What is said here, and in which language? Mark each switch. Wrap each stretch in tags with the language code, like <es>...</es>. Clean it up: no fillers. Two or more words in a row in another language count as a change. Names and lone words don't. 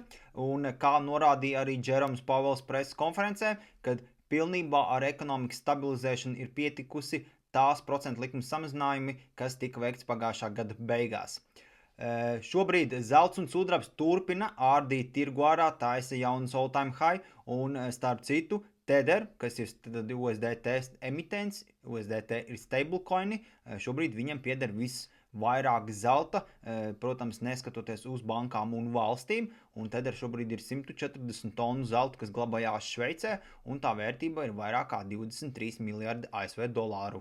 <lv>Un kā norādīja arī Džeroms Pavels preses konferencē, kad pilnībā ar ekonomikas stabilizēšanu ir pietikusi tās procentu likmes samazinājumi, kas tika veikts pagājušā gada beigās. Šobrīd zelts un sudrabs turpina ārdīt tirgu ārā, taisa jaunas</lv> <en>all-time high,</en> <lv>un starp citu, Tether, kas ir USDT emitents, USDT ir stablecoini, šobrīd viņam pieder visvairāk zelta, protams, neskatoties uz bankām un valstīm, un Tether šobrīd ir 140 tonu zelta, kas glabājās Šveicē, un tā vērtība ir vairāk kā 23 miljardi ASV dolāru.</lv>